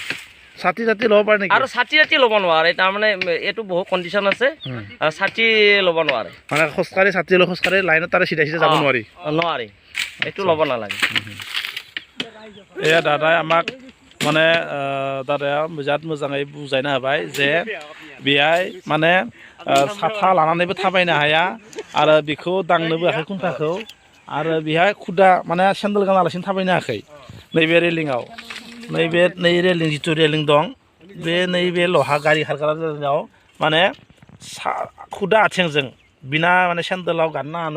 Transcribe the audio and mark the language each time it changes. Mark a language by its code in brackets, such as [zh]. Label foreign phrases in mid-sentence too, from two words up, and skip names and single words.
[as] ছাতি ল'ব পাৰে নেকি? আৰু ছাতি ল'ব নোৱাৰে, তাৰমানে এইটো বহুত কণ্ডিশ্যন আছে। ছাতি ল'ব নোৱাৰে, মানে ছাতি লৈ খোজকাঢ়ি লাইনত তাৰে চিধা যাব নোৱাৰি। এইটো ল'ব নালাগে। এয়া দাদাই আমাক মানে বিৰাট [brx] মোजाङै बुजायना होबाय जे बेहाय माने साथा लानानैबो थाबायनो हाया, आरो बेखौ दांनोबो हायाखै खुन्थाखौ, आरो बेहाय खुदा माने सेन्देल गानालासिनो थाबायनो हायाखै। नैबे रेलिंआव नै रेलिं जिथु रेलिं दं, बे नैबे लहा गारि खारग्रा रेलिंआव माने खुदा आथिंजों बिना माने सेन्देलाव गाननाङानो।